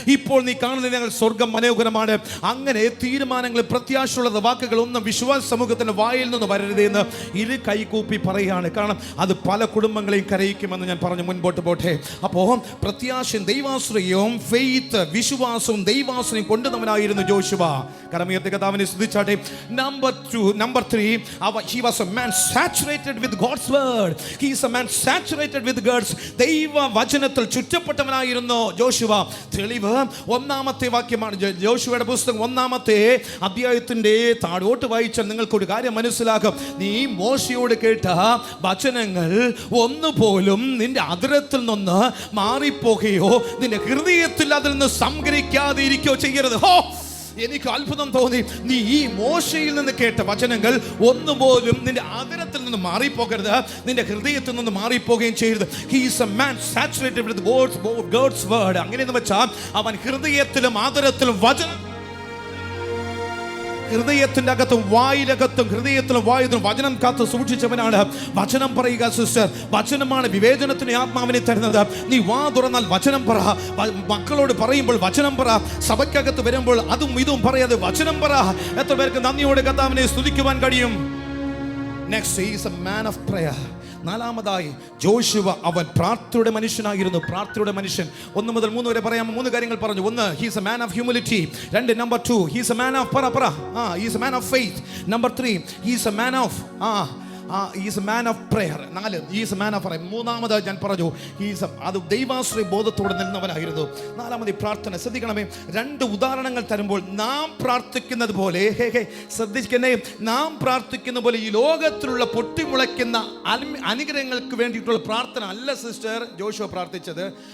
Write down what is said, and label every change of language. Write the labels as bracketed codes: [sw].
[ml] ഇപ്പോൾ നീ കാണുന്നതിനേക്കാൾ സ്വർഗം മനോഹരമാണ്. അങ്ങനെ തീരുമാനങ്ങൾ, പ്രത്യാശയുള്ള വാക്കുകൾ ഒന്നും വിശ്വാസ സമൂഹത്തിന്റെ വായിൽ നിന്ന് വരരുതെന്ന് ഇരു കൈകൂപ്പി പറയുകയാണ്. കാരണം അത് പല കുടുംബങ്ങളെയും കരയിക്കുമെന്ന് ഞാൻ പറഞ്ഞു മുൻപോട്ട് പോട്ടെ. അപ്പോൾ പ്രത്യാശയും ദൈവാശ്രയവും ഫെയ്ത്ത്, വിശ്വാസവും ദൈവാശ്രയം കൊണ്ടുവന്നവനായിരുന്നു ജോഷുവ. കരമുയർത്തി കർത്താവിനെ സ്തുതിച്ചാട്ടെ. [en] Number 3, he was a man saturated with God's word. He is a man saturated with God's [ml] ദൈവ വചനത്തിൽ ചുറ്റപ്പെട്ടവനായിരുന്നു ജോഷുവ. തെളിവ് 1-ാമത്തെ വാക്യമാണ്. ജോഷുവയുടെ പുസ്തകം 1-ാമത്തെ അധ്യായത്തിന്റെ താഴോട്ട് വായിച്ചാൽ നിങ്ങൾക്കൊരു കാര്യം മനസ്സിലാകും. നീ മോശയോട് കേട്ട വചനങ്ങൾ ഒന്നുപോലും നിന്റെ അതിരത്തിൽ നിന്ന് മാറിപ്പോകുകയോ നിന്റെ ഹൃദയത്തിൽ അതിൽ നിന്ന് സംഗ്രഹിക്കാതെ ഇരിക്കുകയോ ചെയ്യരുത്. എനിക്ക് അത്ഭുതം തോന്നി. നീ ഈ മോശയിൽ നിന്ന് കേട്ട വചനങ്ങൾ ഒന്നുപോലും നിന്റെ ആദരത്തിൽ നിന്ന് മാറിപ്പോകരുത്, നിന്റെ ഹൃദയത്തിൽ നിന്ന് മാറിപ്പോകുകയും ചെയ്യരുത്. [en] He is a man saturated with God's word. [ml] അങ്ങനെയെന്ന് വെച്ചാൽ അവൻ ഹൃദയത്തിലും ആദരത്തിലും ഹൃദയത്തിന്റെ അകത്തും വായിലകത്തും ഹൃദയത്തിലും വായുവിലും വചനം കാത്തു സൂക്ഷിച്ചവനാണ്. വചനം പറയുക സിസ്റ്റർ. വചനമാണ് വിവേചനത്തിന് ആത്മാവിനെ തരുന്നത്. നീ വാ തുറന്നാൽ വചനം പറ. മക്കളോട് പറയുമ്പോൾ വചനം പറ. സഭയ്ക്കകത്ത് വരുമ്പോൾ അതും ഇതും പറയാതെ വചനം പറ. എത്ര പേർക്ക് നന്ദിയോടെ കർത്താവിനെ സ്തുതിക്കുവാൻ കഴിയും? [en] Next, he is a man of prayer. [ml] നാലാമതായി ജോഷുവ അവൻ പ്രാർത്ഥനയുടെ മനുഷ്യനായിരുന്നു. പ്രാർത്ഥനയുടെ മനുഷ്യൻ. 1 മുതൽ 3 വരെ പറയാം. 3 കാര്യങ്ങൾ പറഞ്ഞു. 1, [en] he is a man of humility. 2, number 2, he is a man of he is a man of faith. Number 3, he is a man of he is a man of prayer. 4, he is a man of prayer. [ml] മൂന്നാമതായി ഞാൻ പറഞ്ഞു അത് ദൈവാശ്രയ ബോധത്തോടെ നിന്നവനായിരുന്നു. നാലാമത് പ്രാർത്ഥന. ശ്രദ്ധിക്കണമേ, 2 ഉദാഹരണങ്ങൾ തരുമ്പോൾ നാം പ്രാർത്ഥിക്കുന്നത് പോലെ ശ്രദ്ധിക്കണേ, നാം പ്രാർത്ഥിക്കുന്ന പോലെ ഈ ലോകത്തിലുള്ള പൊട്ടിമുളയ്ക്കുന്ന അനുഗ്രഹങ്ങൾക്ക് വേണ്ടിയിട്ടുള്ള പ്രാർത്ഥന അല്ല സിസ്റ്റർ ജോഷുവ പ്രാർത്ഥിച്ചത്.